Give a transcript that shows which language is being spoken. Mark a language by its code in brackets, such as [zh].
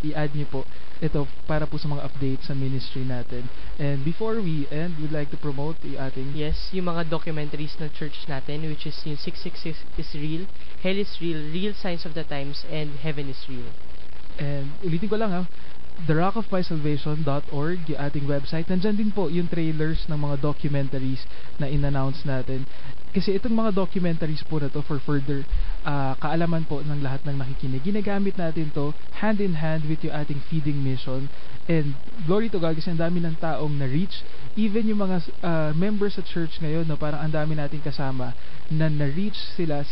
[tl] I-add nyo po ito para po sa mga updates sa ministry natin. [en] And before we end, we'd like to promote [tl] yung ating... [en] Yes, yung mga documentaries [tl] ng church natin, [en] which is yung 666 is real, Hell is real, Real Signs of the Times, and Heaven is real. [tl] And ulitin ko lang therockofmysalvation.org, yung ating website. Nandyan din po yung trailers ng mga documentaries na in-announce natin. Kasi itong mga documentaries po na to for further kaalaman po ng lahat ng nakikinig. Ginagamit natin [en] to hand in hand with yung ating feeding mission. And glory to God [tl] kasi ang dami ng taong na-reach. Even yung mga members sa church ngayon, no, parang ang dami nating kasama na na-reach sila.